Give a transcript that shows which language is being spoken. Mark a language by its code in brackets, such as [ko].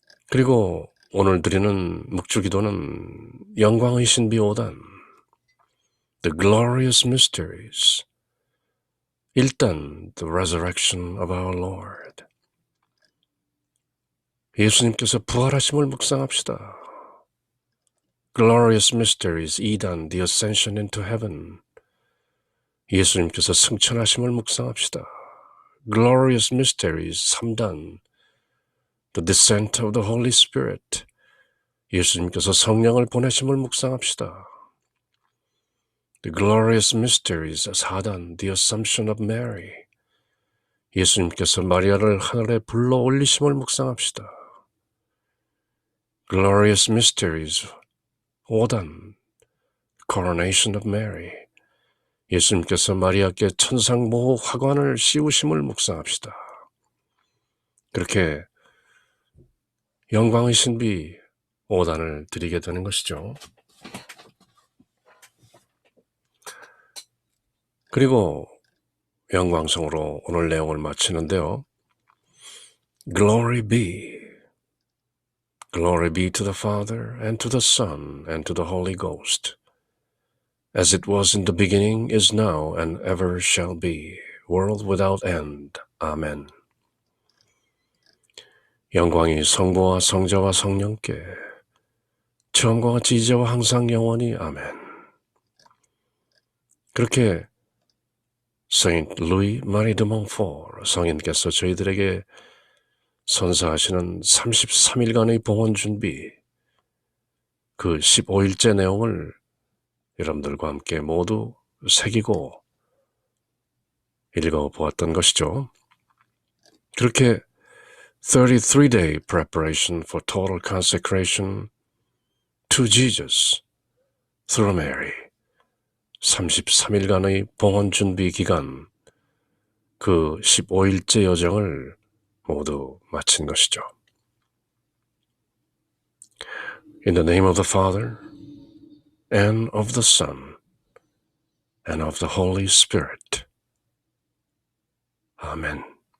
[ko] 그리고 오늘 드리는 묵주기도는 영광의 신비 5단 The Glorious Mysteries 1단 The Resurrection of Our Lord 예수님께서 부활하심을 묵상합시다. Glorious Mysteries 2단 The Ascension into Heaven 예수님께서 승천하심을 묵상합시다. Glorious Mysteries 3단 The Descent of the Holy Spirit 예수님께서 성령을 보내심을 묵상합시다. The Glorious Mysteries 4단 The Assumption of Mary 예수님께서 마리아를 하늘에 불러 올리심을 묵상합시다. Glorious Mysteries 5단 Coronation of Mary 예수님께서 마리아께 천상모호 화관을 씌우심을 묵상합시다. 그렇게 영광의 신비 5단을 드리게 되는 것이죠. 그리고 영광성으로 오늘 내용을 마치는데요. [en] Glory be. Glory be to the Father and to the Son and to the Holy Ghost. As it was in the beginning, is now, and ever shall be, world without end. [ko] 아멘. 영광이 성부와 성자와 성령께 처음과 같이 이제와 항상 영원히 아멘. 그렇게 Saint Louis Marie de Montfort 성인께서 저희들에게 선사하시는 33일간의 봉헌 준비 그 15일째 내용을 여러분들과 함께 모두 새기고 읽어보았던 것이죠. 그렇게 33-day preparation for total consecration to Jesus through Mary 33일간의 봉헌 준비 기간 그 15일째 여정을 모두 마친 것이죠. [en] In the name of the Father and of the Son and of the Holy Spirit. Amen.